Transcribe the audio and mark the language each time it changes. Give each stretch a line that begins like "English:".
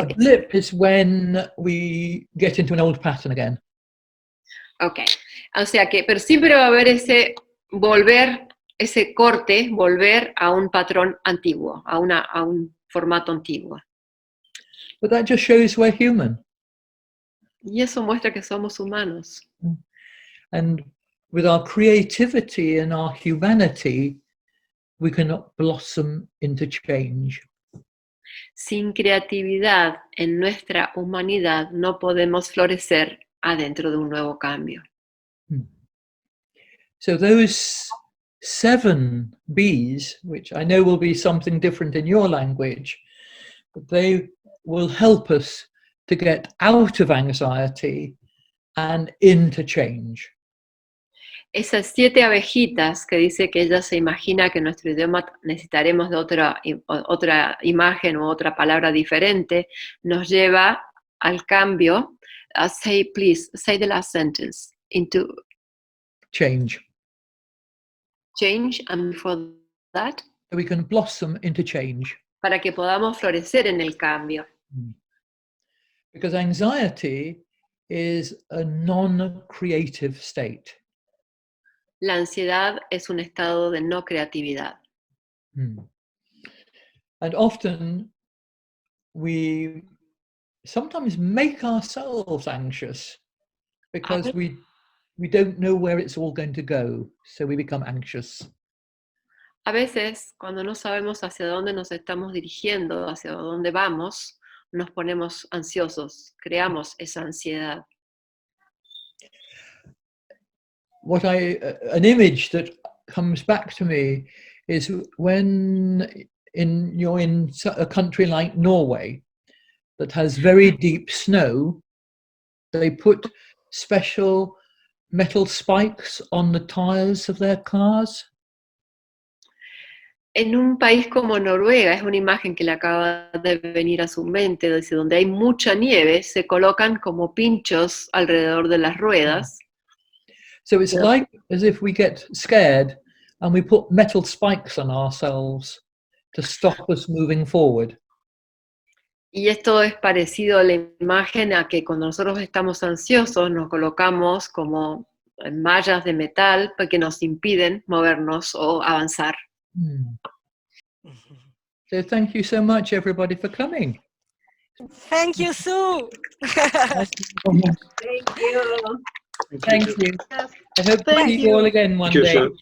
English: A blip is when we get into an old pattern again.
Spanish: Okay, o sea que, pero siempre va a haber ese volver, ese corte, volver a un patrón antiguo, a un formato antiguo.
English: But that just shows we're human.
Spanish: Y eso muestra que somos humanos.
English: And with our creativity and our humanity, we can blossom into change.
Spanish: Sin creatividad en nuestra humanidad no podemos florecer adentro de un nuevo cambio.
English: So those 7 B's, which I know will be something different in your language, but they will help us to get out of anxiety and into change.
Spanish: Esas 7 abejitas que dice que ella se imagina que en nuestro idioma necesitaremos de otra imagen o otra palabra diferente, nos lleva al cambio.
English: Please, say the last sentence. Into Change. Change, and before that? So we can blossom into change.
Spanish: Para que podamos florecer en el cambio.
English: Because anxiety is a non-creative state.
Spanish: La ansiedad es un estado de no creatividad.
English: And often we sometimes make ourselves anxious because we don't know where it's all going to go, so we become anxious.
Spanish: A veces, cuando no sabemos hacia dónde nos estamos dirigiendo, hacia dónde vamos, nos ponemos ansiosos, creamos esa ansiedad.
English: An image that comes back to me is when you're in a country like Norway that has very deep snow, they put special metal spikes on the tires of their cars.
Spanish: En un país como Noruega, es una imagen que le acaba de venir a su mente, desde donde hay mucha nieve, se colocan como pinchos alrededor de las ruedas.
English: So it's like as if we get scared and we put metal spikes on ourselves to stop us moving forward.
Spanish: Y esto es parecido a la imagen a que cuando nosotros estamos ansiosos nos colocamos como mallas de metal que nos impiden movernos o avanzar.
English: So thank you so much, everybody, for coming. Thank you, Sue. Thank you. Thank you. I hope to see you all again one day.